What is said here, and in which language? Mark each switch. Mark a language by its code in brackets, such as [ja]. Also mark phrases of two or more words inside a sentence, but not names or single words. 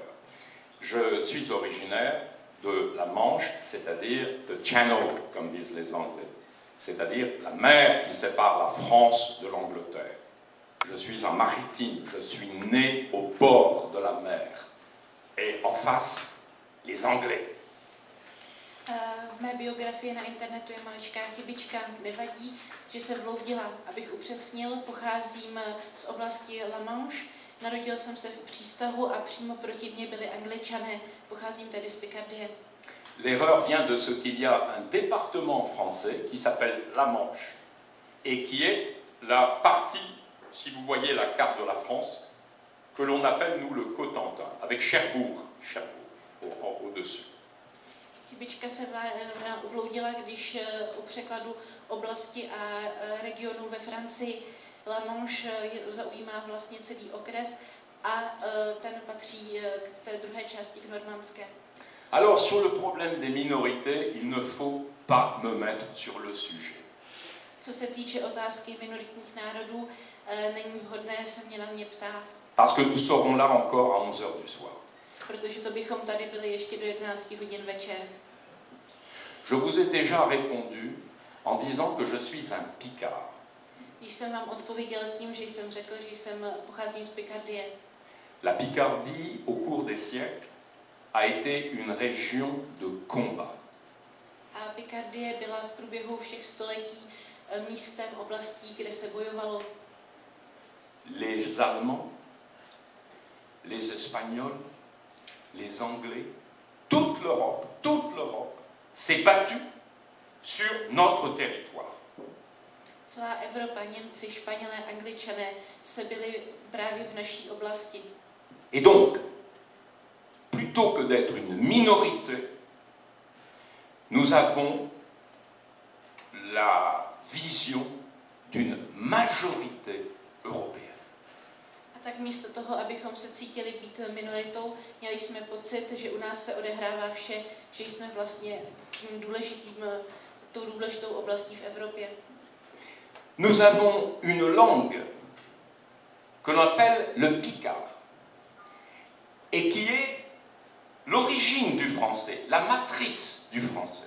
[fr] Je suis originaire de la Manche, c'est-à-dire the Channel, comme disent les Anglais, c'est-à-dire la mer qui sépare la France de l'Angleterre. Je suis un maritime, je suis né au bord de la mer. Et en face, les Anglais. [cs] V mé biografii na internetu je maličká chybička, nevadí, že se vloudila. Abych upřesnil, pocházím z oblasti La Manche, narodil jsem se v přístavu a přímo proti mně byli Angličané, pocházím tedy z Picardie. [fr] L'erreur vient de ce qu'il y a un département français qui s'appelle la Manche et qui est la partie si vous voyez la carte de la France, que l'on appelle, nous, le Cotentin, avec Cherbourg au-dessus. [cs] Chybička se vloudila, když u překladu oblasti a regionu ve Francii La Manche zaujímá vlastně celý okres a ten patří k té druhé části, k normandské. [fr] Alors, sur le problème des minorités, il ne faut pas me mettre sur le sujet. [cs] Co se týče otázky minoritních národů, není vhodné se mě na mě ptát. [fr] Parce que nous serons là encore à 11 heures du soir. [cs] Protože to bychom tady byli ještě do 11 hodin večer. [fr] Je vous ai déjà répondu en disant que je suis un Picard. [cs] Když jsem vám odpověděl tím, že jsem řekl, že pocházím z Picardie. [fr] La Picardie, au cours des siècles, a été une région de combat. [cs] A Picardie byla v průběhu všech století místem, oblastí, kde se bojovalo. [fr] Les Allemands, les Espagnols, les Anglais, toute l'Europe s'est battue sur notre territoire. [cs] Celá Evropa, Němci, Španělé, Angličané se byli právě v naší oblasti. [fr] Et donc, plutôt que d'être une minorité, nous avons la vision d'une majorité européenne. [cs] A tak místo toho, abychom se cítili být minoritou, měli jsme pocit, že u nás se odehrává vše, že jsme vlastně tou důležitou oblastí v Evropě. [fr] Nous avons une langue que l'on appelle le picard et qui est l'origine du français, la matrice du français.